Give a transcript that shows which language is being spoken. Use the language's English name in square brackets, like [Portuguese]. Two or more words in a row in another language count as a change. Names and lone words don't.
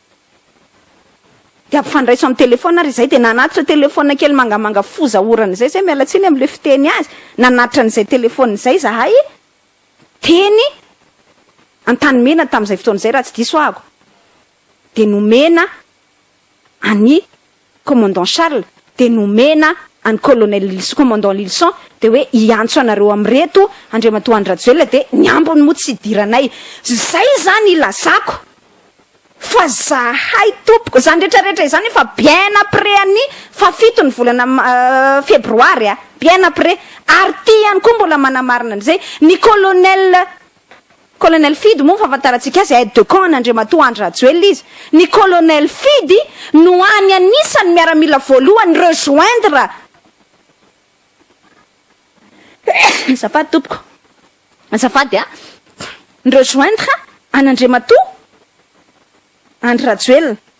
[Malagasy] de ampifandray so amin'ny telefona ary izay de nanatitra telefona kely mangamanga fozahorany izay zay mialatsiny amin'le fiteny azy nanatitra an'izay telefona izay zahay teny Antanimena tam'izay fotoana izay raha tsy diso ahako de nomena any [French] commandant Charles [Malagasy] de nomena any [French] colonel Lilson, commandant Lilson, [Malagasy] de hoe iantso anareo amreto Andriamatoa Andrajoelina de ny ambony moa tsy idiranay. Zay zany ilazako. Fa zahay tompoko zany rehetrarehetra izany fa [French] bien après [Malagasy] any fafito ny volana febroary [French] bien après [Malagasy] ary ty ihany koa mbola manamarina an'izay ny [French] colonel Fidy [Malagasy] moa fahafantarantsika azy [French] aide de camp [Malagasy] an'Andriamatoa Andrajoelina izy. Ny [French] colonel Fidy [Malagasy] no any anisany miaramila voalohany rejoindre azafady tompoko azafady ny rejoindre an'Andriamatoa Andrajoelina.